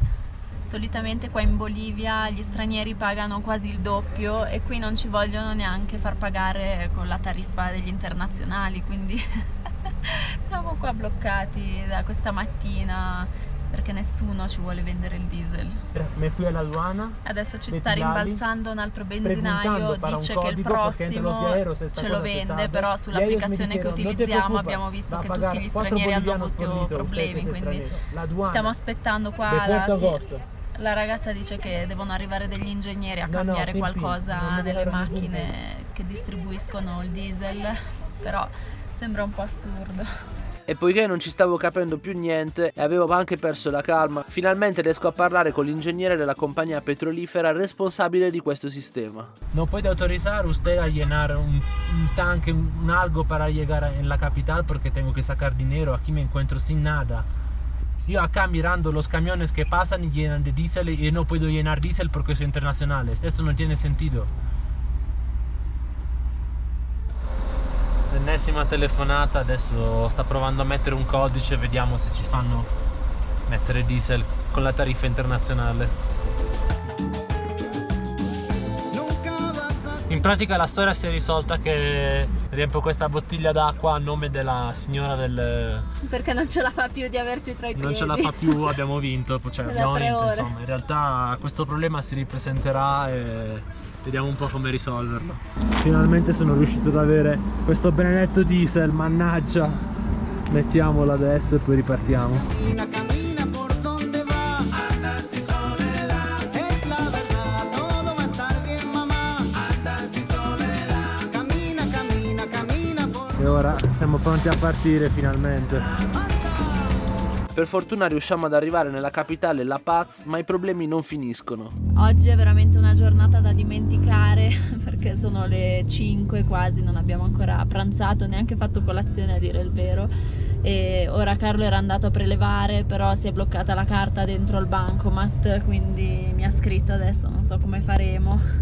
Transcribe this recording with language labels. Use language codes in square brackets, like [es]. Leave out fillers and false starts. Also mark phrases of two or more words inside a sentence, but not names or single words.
[it] Solitamente qua in Bolivia gli stranieri pagano quasi il doppio e qui non ci vogliono neanche far pagare con la tariffa degli internazionali, quindi siamo qua bloccati da questa mattina perché nessuno ci vuole vendere il diesel. [es] Me fui alla aduana. [it] Adesso ci Metti sta l'ali, rimbalzando un altro benzinaio, [es] preguntando para un [it] dice che il [es] código, porque entre los [it] prossimo [es] viajeros esta [it] ce lo [es] cosa se vende, sabe. [it] però [es] Y ellos [it] sull'applicazione [es] me [it] che [es] dijeron, "No te [it] utilizziamo [es] preocupes, [it] abbiamo visto [es] va a [it] che [es] pagar [it] tutti gli [es] 4 [it] stranieri hanno [es] bolivianos por [it] avuto [es] litro, usted que [it] problemi, [es] es [it] quindi [es] extranjero. La aduana, [it] stiamo aspettando qua [es] de Puerto [it] sì, [es] Agosto. [it] la ragazza dice che devono arrivare degli ingegneri a [es] No, no, [it] cambiare [es] sin fin, [it] qualcosa [es] non mi [it] nelle [es] dejaron ningún [it] macchine che distribuiscono il diesel, però sembra un po' assurdo. E poiché non ci stavo capendo più niente e avevo anche perso la calma, finalmente riesco a parlare con l'ingegnere della compagnia petrolifera responsabile di questo sistema. [es] ¿No puede autorizar usted a llenar un tanque, un algo para llegar en la capital? Porque tengo que sacar dinero, aquí me encuentro sin nada. Yo acá mirando los camiones que pasan y llenan de diésel y no puedo llenar diésel porque soy internacional. Esto no tiene sentido. [it] L'ennesima telefonata, adesso sta provando a mettere un codice, vediamo se ci fanno mettere diesel con la tariffa internazionale. In pratica la storia si è risolta che riempio questa bottiglia d'acqua a nome della signora del... Perché non ce la fa più di averci tra i piedi. Non ce la fa più, abbiamo vinto, cioè Da abbiamo 3 vinto, ore. insomma. In realtà questo problema si ripresenterà e vediamo un po' come risolverlo. Finalmente sono riuscito ad avere questo benedetto diesel, mannaggia. Mettiamolo adesso e poi ripartiamo. [es] Camina por donde va, anda sin soledad, es la verdad, todo va a estar bien mamá, anda sin soledad, camina, camina, camina por [it] E ora siamo pronti a partire finalmente. Per fortuna riusciamo ad arrivare nella capitale La Paz, ma i problemi non finiscono. Oggi è veramente una giornata da dimenticare perché sono le 5 quasi, non abbiamo ancora pranzato, neanche fatto colazione a dire il vero, e ora Carlo era andato a prelevare, però si è bloccata la carta dentro il bancomat, quindi mi ha scritto adesso, non so come faremo.